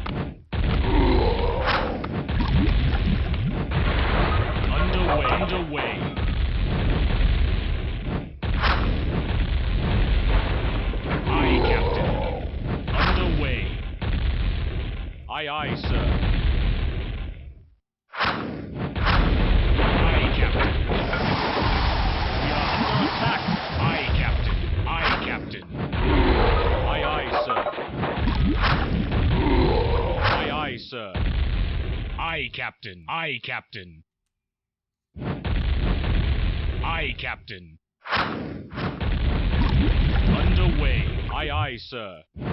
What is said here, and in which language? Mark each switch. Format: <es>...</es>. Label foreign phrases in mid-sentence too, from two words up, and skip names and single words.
<en>Underway. Underway. Aye, Captain. Underway. Aye, aye, sir. Aye, Captain. We are under attack. Aye, Captain. Aye, Captain. Aye, aye, sir. Aye, aye, sir. Aye, Captain. Aye, Captain. Aye, Captain. Underway. Aye, aye, sir.</en>